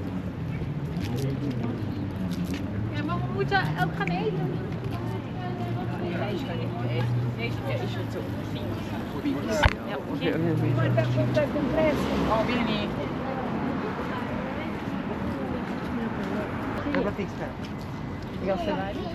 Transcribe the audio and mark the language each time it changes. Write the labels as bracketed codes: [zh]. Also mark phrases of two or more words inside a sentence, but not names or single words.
[nl] Ja, maar we moeten ook gaan eten. Ja, oké. [it] Oh, vieni. [fr] La plateau exprès. Regarde, ça va aller.